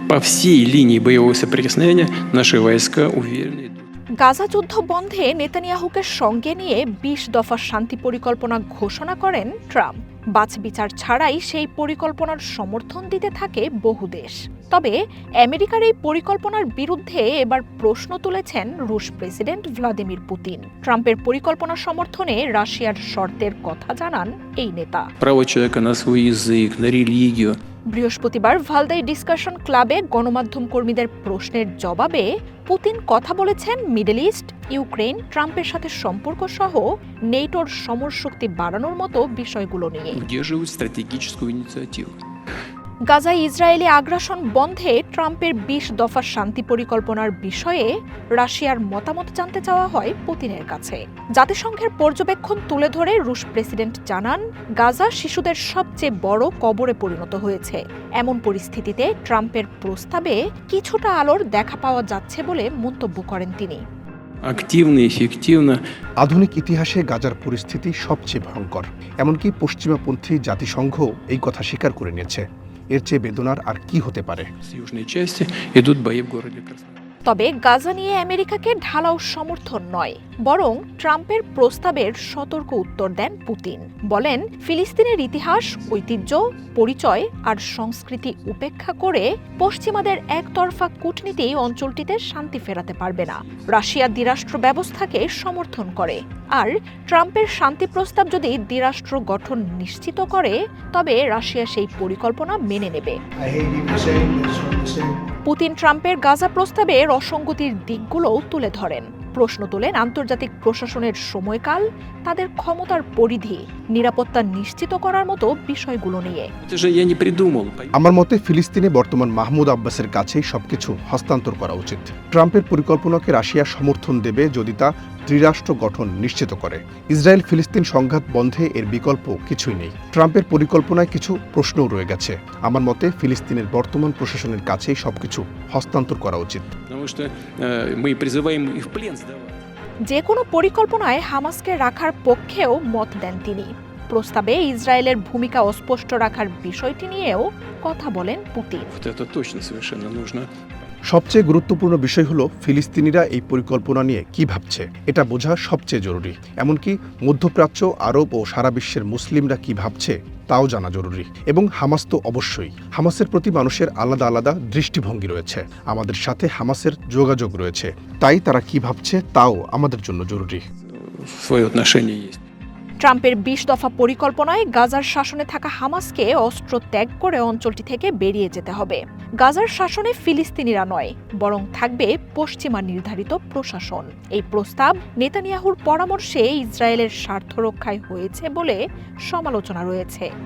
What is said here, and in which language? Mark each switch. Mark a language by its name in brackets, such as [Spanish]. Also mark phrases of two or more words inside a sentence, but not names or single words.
[Russian] По всей линии боевого соприкосновения наши войска уверенно идут. [Bangla] গাজা যুদ্ধ বন্ধে নেতানিয়াহুকে সঙ্গে নিয়ে ২০ দফা শান্তি পরিকল্পনা ঘোষণা করেন ট্রাম্প। বাছবিচার ছাড়াই সেই পরিকল্পনার সমর্থন দিতে থাকে বহু দেশ। তবে আমেরিকার এই পরিকল্পনার বিরুদ্ধে এবার প্রশ্ন তুলেছেন রুশ প্রেসিডেন্ট ভ্লাদিমির পুতিন। ট্রাম্পের পরিকল্পনা সমর্থনে রাশিয়ার শর্তের কথা জানান এই নেতা। [Russian] Право человека на свой язык, на религию. [Bangla] বৃহস্পতিবার ভালদাই ডিসকাশন ক্লাবে গণমাধ্যম কর্মীদের প্রশ্নের জবাবে পুতিন কথা বলেছেন মিডল ইস্ট, ইউক্রেন, ট্রাম্পের সাথে সম্পর্ক সহ নেটোর সমরশক্তি বাড়ানোর মতো বিষয়গুলো নিয়ে। [Russian] Удерживают стратегическую инициативу. [Bangla] গাজায় ইসরায়েলি আগ্রাসন বন্ধে ট্রাম্পের ২০ দফা শান্তি পরিকল্পনার বিষয়ে রাশিয়ার মতামত জানতে চাওয়া হয় পুতিনের কাছে। জাতিসংঘের পর্যবেক্ষণ তুলে ধরে রুশ প্রেসিডেন্ট জানান, গাজা শিশুদের সবচেয়ে বড় কবরে পরিণত হয়েছে। এমন পরিস্থিতিতে ট্রাম্পের প্রস্তাবে কিছুটা আলোর দেখা পাওয়া যাচ্ছে বলে মন্তব্য করেন তিনি। [Russian] Активно, эффективно. [Bangla] আধুনিক ইতিহাসে গাজার পরিস্থিতি সবচেয়ে ভয়ঙ্কর। এমনকি পশ্চিমাপন্থী জাতিসংঘ এই কথা স্বীকার করে নিয়েছে। এর চেয়ে বেদনার আর কি হতে পারে? [Russian] С южной части идут бои в городе Краснодар. [Bangla] তবে গাজা নিয়ে আমেরিকাকে ঢালাও সমর্থন নয়, বরং ট্রাম্পের প্রস্তাবের সতর্ক উত্তর দেন পুতিন। বলেন, ফিলিস্তিনের ইতিহাস, ঐতিহ্য, পরিচয় আর সংস্কৃতি উপেক্ষা করে পশ্চিমাদের একতরফা কূটনীতি অঞ্চলটিতে শান্তি ফেরাতে পারবে না। রাশিয়া দ্বিরাষ্ট্র ব্যবস্থাকে সমর্থন করে, আর ট্রাম্পের শান্তি প্রস্তাব যদি দ্বিরাষ্ট্র গঠন নিশ্চিত করে, তবে রাশিয়া সেই পরিকল্পনা মেনে নেবে। পুতিন ট্রাম্পের গাজা প্রস্তাবের অসঙ্গতির দিকগুলোও তুলে ধরেন। প্রশ্ন তোলেন আন্তর্জাতিক প্রশাসনের সময়কাল, তাদের ক্ষমতার পরিধি, নিরাপত্তা নিশ্চিত করার মতো বিষয়গুলো নিয়ে। [Russian] Это же я не придумал. [Bangla] আমার মতে ফিলিস্তিনে বর্তমান মাহমুদ আব্বাসের কাছেই সবকিছু হস্তান্তর করা উচিত। ট্রাম্পের পরিকল্পনাকে রাশিয়া সমর্থন দেবে যদি তা ত্রিরাষ্ট্র গঠন নিশ্চিত করে। ইসরায়েল ফিলিস্তিন সংঘাত বন্ধে এর বিকল্প কিছুই নেই। ট্রাম্পের পরিকল্পনায় কিছু প্রশ্নও রয়ে গেছে। আমার মতে ফিলিস্তিনের বর্তমান প্রশাসনের কাছেই সবকিছু হস্তান্তর করা উচিত। [Russian] Потому что мы призываем их в плен сдавать. [Bangla] যে কোনো пরিকল্পনায় হামাসকে রাখার পক্ষেও মত দেন তিনি। প্রস্তাবে ইসরায়েলের ভূমিকা অস্পষ্ট রাখার বিষয়টি নিয়েও কথা বলেন পুতিন। [Russian] Вот это точно совершенно нужно. [Bangla] সবচেয়ে গুরুত্বপূর্ণ বিষয় হলো ফিলিস্তিনিরা এই পরিকল্পনা নিয়ে কি ভাবছে, এটা বোঝা সবচেয়ে জরুরি। এমনকি মধ্যপ্রাচ্য, আরব ও সারা বিশ্বের মুসলিমরা কি ভাবছে তাও জানা জরুরি। এবং হামাস তো অবশ্যই। হামাসের প্রতি মানুষের আলাদা আলাদা দৃষ্টিভঙ্গি রয়েছে। আমাদের সাথে হামাসের যোগাযোগ রয়েছে, তাই তারা কি ভাবছে তাও আমাদের জন্য জরুরি। [Russian] Свое отношение есть. [Bangla] ট্রাম্পের ২০ দফা পরিকল্পনায় গাজার শাসনে থাকা হামাসকে অস্ত্র ত্যাগ করে অঞ্চলটি থেকে বেরিয়ে যেতে হবে। গাজার শাসনে ফিলিস্তিনিরা নয়, বরং থাকবে পশ্চিমা নির্ধারিত প্রশাসন। এই প্রস্তাব নেতানিয়াহুর পরামর্শে ইসরায়েলের স্বার্থ রক্ষায় হয়েছে বলে সমালোচনা রয়েছে।